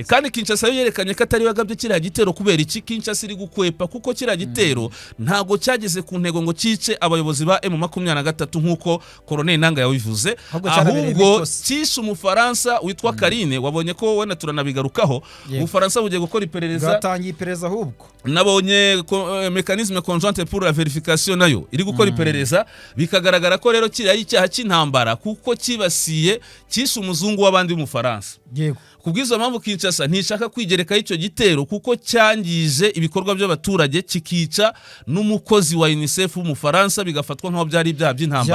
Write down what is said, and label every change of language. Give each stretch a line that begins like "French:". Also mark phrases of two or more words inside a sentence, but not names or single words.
Kinyarwanda: kandi Kinshasa yo yerekanye ko atari yagabye kiriya gitero kubera iki Kinshasa iri gukwepa kuko kiriya gitero ntago cyageze ku ntego ngo cice abayobozi ba M23 nkuko Colonel Nanga yabivuze ahubwo cyishe umufaransa witwa Karine wabonye ko wena turanabigarukaho umufaransa bugiye gukora iperereza gatangiye iperereza ahubwo nabonye
French: mécanisme conjointe pour la vérification
Kinyarwanda: nayo iri gukora iperereza bikagaragara ko rero kiriya icyaha cy'intambara kuko kibasiye cyishe umuzungu w'abandi w'umufaransa yego kubwizo mpamvu Kinshasa ntishaka kwigereka icyo gitero kuko cyangije ibikorwa by'abaturage kikica n'umukozi wa UNICEF w'umufaransa bigafatwa nkaho byari ibyaha by'intambara